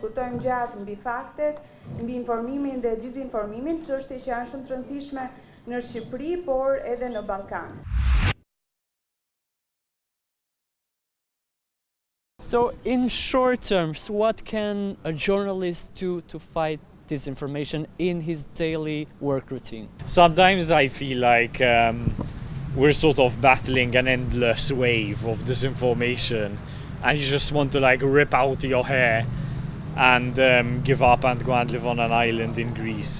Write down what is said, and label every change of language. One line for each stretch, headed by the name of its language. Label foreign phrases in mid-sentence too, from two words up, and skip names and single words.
Albanian: diskutojmë gjatë mbi faktet, mbi informimin dhe dizinformimin, çështje që janë shumë të rëndësishme në Shqipëri, por edhe në Ballkan.
English: So, in short terms, what can a journalist do to fight disinformation in his daily work routine? Sometimes I feel like we're sort of battling an endless wave of disinformation, and you just want to like rip out your hair and give up and go and live on an island in Greece.